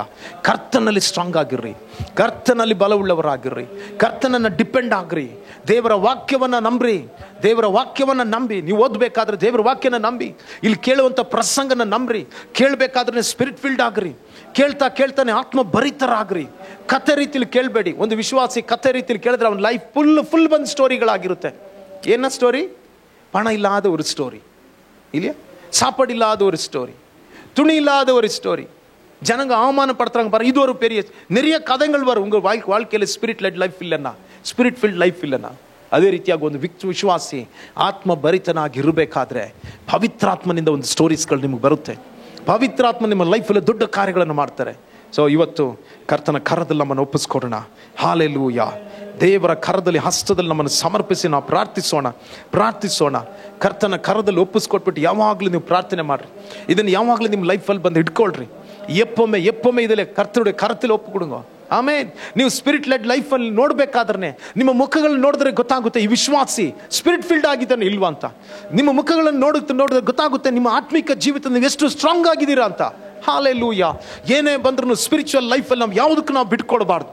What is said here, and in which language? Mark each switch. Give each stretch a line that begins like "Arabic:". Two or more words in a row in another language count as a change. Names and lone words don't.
Kannada: ಕರ್ತನಲ್ಲಿ ಸ್ಟ್ರಾಂಗ್ ಆಗಿರ್ರಿ, ಕರ್ತನಲ್ಲಿ ಬಲವುಳ್ಳವರಾಗಿರ್ರಿ, ಕರ್ತನನ್ನು ಡಿಪೆಂಡ್ ಆಗ್ರಿ, ದೇವರ ವಾಕ್ಯವನ್ನು ನಂಬ್ರಿ. ನೀವು ಓದಬೇಕಾದ್ರೆ ದೇವರ ವಾಕ್ಯನ ನಂಬಿ, ಇಲ್ಲಿ ಕೇಳುವಂಥ ಪ್ರಸಂಗನ ನಂಬ್ರಿ, ಕೇಳಬೇಕಾದ್ರೆ
English: spirit filled
Kannada: ಆಗ್ರಿ, ಕೇಳ್ತಾನೆ ಆತ್ಮ ಭರಿತರಾಗ್ರಿ. ಕಥೆ ರೀತಿಯಲ್ಲಿ ಕೇಳಬೇಡಿ. ಒಂದು ವಿಶ್ವಾಸಿ ಕಥೆ ರೀತಿಯಲ್ಲಿ ಕೇಳಿದ್ರೆ ಅವನ
English: life full
Kannada: ಬಂದು ಸ್ಟೋರಿಗಳಾಗಿರುತ್ತೆ. ಏನ ಸ್ಟೋರಿ?
Tamil: பண இல்லாத ஒரு ஸ்டோரி இல்லையா, சாப்பாடு இல்லாத ஒரு ஸ்டோரி, துணி இல்லாத ஒரு ஸ்டோரி, ஜனங்க அவமானப்படுத்துறாங்க பாருங்க. இது ஒரு பெரிய நிறைய கதைகள் வரும் உங்க வாழ்க்கையில.
English: spirit filled life
Kannada: இல்லைன்னா ಅದೇ ರೀತಿಯಾಗಿ ಒಂದು ವಿಶ್ವಾಸಿ ಆತ್ಮ ಭರಿತನಾಗಿ ಇರಬೇಕಾದ್ರೆ ಪವಿತ್ರಾತ್ಮನಿಂದ ಒಂದು ಸ್ಟೋರೀಸ್ಗಳು ನಿಮಗೆ ಬರುತ್ತೆ. ಪವಿತ್ರಾತ್ಮ ನಿಮ್ಮ ಲೈಫಲ್ಲಿ ದೊಡ್ಡ ಕಾರ್ಯಗಳನ್ನು ಮಾಡ್ತಾರೆ. ಸೊ ಇವತ್ತು ಕರ್ತನ ಕರದಲ್ಲಿ ನಮ್ಮನ್ನು ಒಪ್ಪಿಸ್ಕೊಡೋಣ. ಹಾಲೆಲೂಯಾ. ದೇವರ ಕರದಲ್ಲಿ, ಹಸ್ತದಲ್ಲಿ ನಮ್ಮನ್ನು ಸಮರ್ಪಿಸಿ ನಾವು ಪ್ರಾರ್ಥಿಸೋಣ. ಕರ್ತನ ಕರದಲ್ಲಿ ಒಪ್ಪಿಸ್ಕೊಟ್ಬಿಟ್ಟು ಯಾವಾಗಲೂ ನೀವು ಪ್ರಾರ್ಥನೆ ಮಾಡ್ರಿ. ಇದನ್ನು ಯಾವಾಗಲೂ ನಿಮ್ಮ ಲೈಫಲ್ಲಿ ಬಂದು ಇಟ್ಕೊಳ್ರಿ.
Tamil: எப்பவுமே இதில் கர்த்தருடைய கரத்தில் ஒப்பு கொடுங்க.
Kannada: ಆಮೇನ್. ನೀವು
English: spirit led
Kannada: ಲೈಫಲ್ಲಿ ನೋಡ್ಬೇಕಾದ್ರೆ ನಿಮ್ಮ ಮುಖಗಳನ್ನ ನೋಡಿದ್ರೆ ಗೊತ್ತಾಗುತ್ತೆ ಈ ವಿಶ್ವಾಸಿ
English: spirit filled
Kannada: ಆಗಿದ್ದಾನೆ ಇಲ್ವಾ ಅಂತ. ನಿಮ್ಮ ಮುಖಗಳನ್ನು ನೋಡಿದ್ರೆ ಗೊತ್ತಾಗುತ್ತೆ ನಿಮ್ಮ ಆತ್ಮಿಕ ಜೀವಿತ ನೀವು ಎಷ್ಟು ಸ್ಟ್ರಾಂಗ್ ಆಗಿದ್ದೀರಾ ಅಂತ. ಹಾಲೆಲೂಯ. ಏನೇ ಬಂದ್ರೂ ಸ್ಪಿರಿಚುವಲ್ ಲೈಫಲ್ಲಿ ನಾವು ಯಾವುದಕ್ಕೂ ನಾವು ಬಿಟ್ಕೊಡ್ಬಾರ್ದು.